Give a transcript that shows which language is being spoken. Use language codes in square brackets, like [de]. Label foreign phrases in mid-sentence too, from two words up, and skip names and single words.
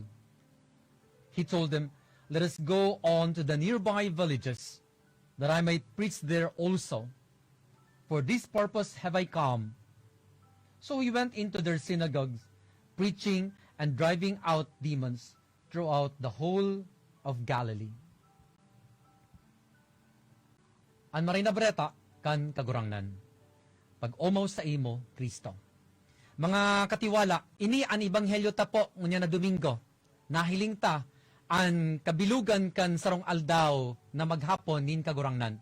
[en] He told them, "Let us go on to the nearby villages, that I might preach there also. For this purpose have I come." So he went into their synagogues, preaching and driving out demons throughout the whole of Galilee. [bik] An Marina Barreta kan kagurangnan. Pag-umaw sa imo, Kristo. Mga katiwala, ini ang ibanghelyo ta po ngunya na Domingo. Nahiling ta ang kabilugan kan sarong aldaw na maghapon nin kagurangnan.